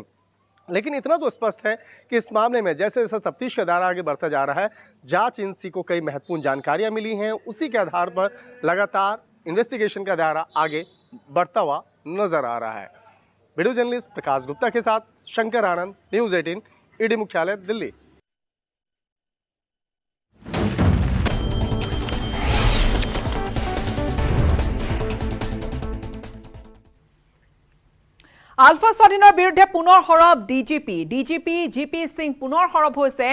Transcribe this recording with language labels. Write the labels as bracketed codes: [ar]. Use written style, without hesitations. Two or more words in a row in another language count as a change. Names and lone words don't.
[hi] लेकिन इतना तो स्पष्ट है कि इस मामले में जैसे जैसे तफ्तीश का दायरा आगे बढ़ता जा रहा है, जांच एजेंसी को कई महत्वपूर्ण जानकारियां मिली हैं, उसी के आधार पर लगातार इन्वेस्टिगेशन का दायरा आगे बढ़ता हुआ नजर आ रहा है। [en] video journalist [hi] प्रकाश गुप्ता के साथ शंकर आनंद, न्यूज़ 18, ईडी मुख्यालय दिल्ली। [as] আলফা স্বাধীনৰ বিৰুদ্ধে পুনৰ হৰব ডিজিপি জিপি সিং পুনৰ হৰব হৈছে।